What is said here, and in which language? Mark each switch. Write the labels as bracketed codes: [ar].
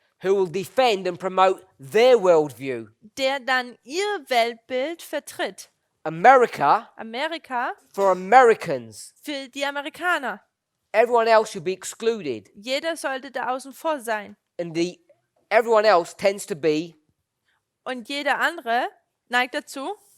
[en] who will defend and promote their worldview. [de] der dann ihr Weltbild vertritt. [en] America [de] Amerika [en] for Americans. [de] für die Amerikaner. [en] Everyone else should be excluded. [de] Jeder sollte da außen vor sein. [en] And everyone else tends to be [de] Und jeder andere neigt dazu,